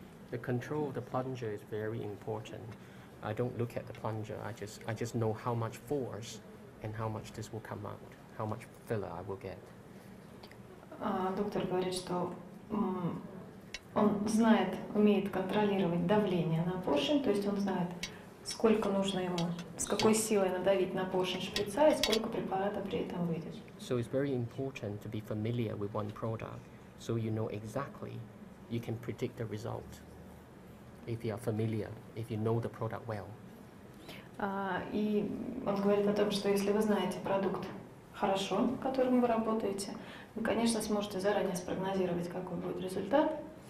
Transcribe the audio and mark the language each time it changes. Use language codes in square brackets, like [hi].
[en] The control of the plunger is very important. I don't look at the plunger. I just know how much force and how much this will come out, how much filler I will get. [ru] Доктор говорит, что он знает, умеет контролировать давление на поршень, то есть он знает, сколько нужно ему, с какой силой надавить на поршень шприца и сколько препарата при этом выйдет. [en] So it's very important to be familiar with one product, so you know exactly, you can predict the result. If you are familiar, if you know the product well. [ru] И он говорит о том, что если вы знаете продукт хорошо, которым вы работаете, вы, конечно, сможете заранее спрогнозировать, какой будет результат.